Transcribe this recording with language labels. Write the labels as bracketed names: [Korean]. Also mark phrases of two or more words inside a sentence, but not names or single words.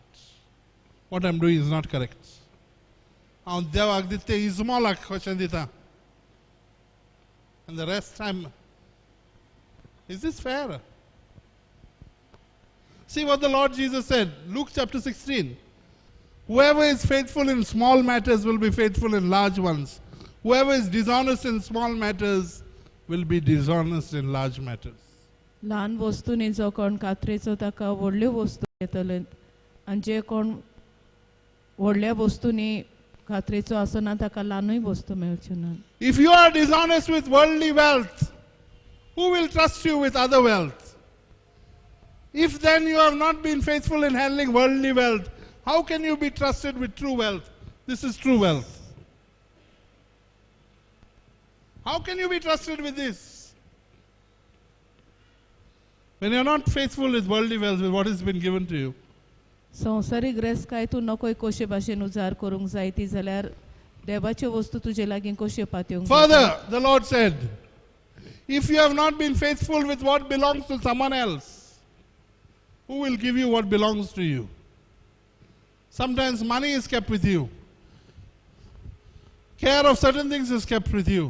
[English] What I'm doing is not correct. And the rest is this fair? See what the Lord Jesus said, Luke chapter 16. Whoever is faithful in small matters will be faithful in large ones. Whoever is dishonest in small matters will be dishonest in large matters. [Konkani] ल्हान वस्तूंनी जो कोण कात्रेचो ताका व्हडल्यो वस्तू येतले आनी जे कोण व्हडल्या वस्तूंनी कात्रेचो आसना ताका ल्हानूय वस्तू मेळच्यो ना. [English] If you are dishonest with worldly wealth, who will trust you with other wealth? If then you have not been faithful in handling worldly wealth, how can you be trusted with true wealth? This is true wealth. How can you be trusted with this? When you are not faithful with worldly wealth, with what has been given to you. [Konkani] संवसारीक ग्रेस काय तूं नकोय कशे भाशेन उजार करूंक जाय ती जाल्यार देवाच्यो वस्तू तुजे लागीं कश्यो पातयोंक जाय. [English] Further, the Lord said, if you have not been faithful with what belongs to someone else, who will give you what belongs to you? Sometimes money is kept with you. Care of certain things is kept with you.